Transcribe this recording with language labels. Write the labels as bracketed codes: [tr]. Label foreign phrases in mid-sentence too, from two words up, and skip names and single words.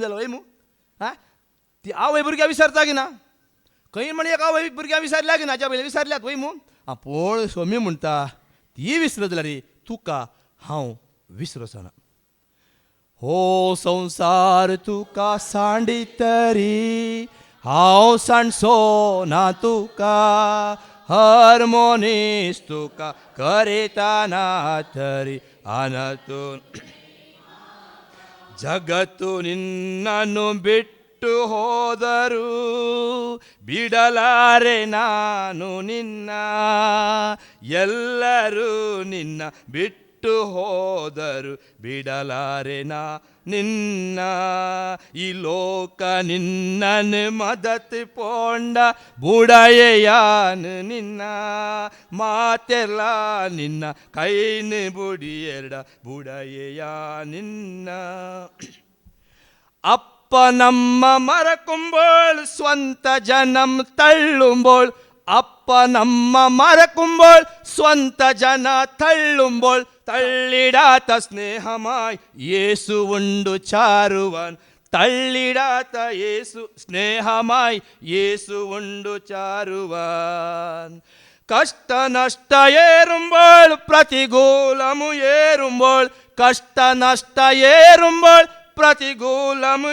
[kok] जालो वय मू हा ती आवय भुरग्याक विसरता की ना खंय म्हण एक आवय भुरग्यां विसरल्या की ना हाच्या पयलीं विसरल्यात वय मू पूण स्वामी म्हणटा ती विसरत जाल्यार तुका हांव विसरचो ना हो संसार तुका सांडीतरी हांव सांडचो ना तुका हर मनीस तुका करिताना तरी आनतून [kn] जगतु ನಿನ್ನನ್ನು ಬಿಟ್ಟು ಹೋದರು ಬಿಡಲಾರೆ ನಾನು ನಿನ್ನ ಎಲ್ಲರೂ ನಿನ್ನ ಬಿಟ್ಟು ಹೋದರು ಬಿಡಲಾರೆ ನಾ ನಿನ್ನ ಈ ಲೋಕ ನಿನ್ನನ್ನು [tcy] ಮದತ್ ಪೋಂಡ ಬುಡಯೆಯಾನು ನಿನ್ನ ಮಾತೆಲ್ಲ ನಿನ್ನ ಕೈನು ಬುಡಿಯೆರಡ ಬುಡಯೆಯ ನಿನ್ನ [ml] അപ്പ നമ്മ മറക്കുമ്പോൾ സ്വന്ത ജനം തള്ളുമ്പോൾ അപ്പ നമ്മ മറക്കുമ്പോൾ സ്വന്ത ജന തള്ളുമ്പോൾ തള്ളിടാത്ത സ്നേഹമായി യേശു ഉണ്ട് ചാരുവാൻ തള്ളിടാത്ത യേശു സ്നേഹമായി യേശു ഉണ്ട് ചാരുവാൻ കഷ്ട നഷ്ട ഏറുമ്പോൾ പ്രതികൂലമു ഏറുമ്പോൾ കഷ്ട നഷ്ട ഏറുമ്പോൾ പ്രതികൂലമു